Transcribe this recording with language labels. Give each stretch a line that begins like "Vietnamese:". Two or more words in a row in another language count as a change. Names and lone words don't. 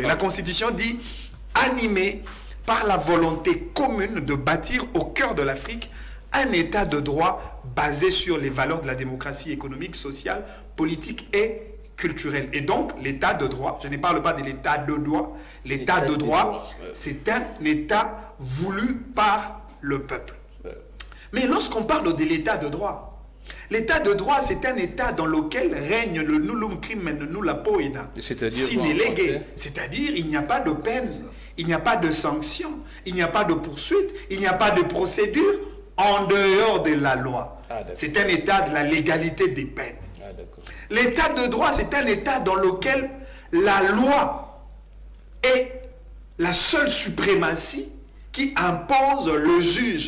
French: La Constitution dit « animé par la volonté commune de bâtir au cœur de l'Afrique un état de droit basé sur les valeurs de la démocratie économique, sociale, politique et culturelle. » Et donc, l'état de droit, je ne parle pas de l'état de droit, l'état de droit, c'est un état voulu par le peuple. Mais lorsqu'on parle de l'état de droit, l'état de droit, c'est un état dans lequel règne le
Latin: nullum crimen nulla poena, sine lege.
French: C'est-à-dire, il n'y a pas de peine, il n'y a pas de sanction, il n'y a pas de poursuite, il n'y a pas de procédure en dehors de la loi. C'est un état de la légalité des peines. L'état de droit, c'est un état dans lequel la loi est la seule suprématie qui impose le juge.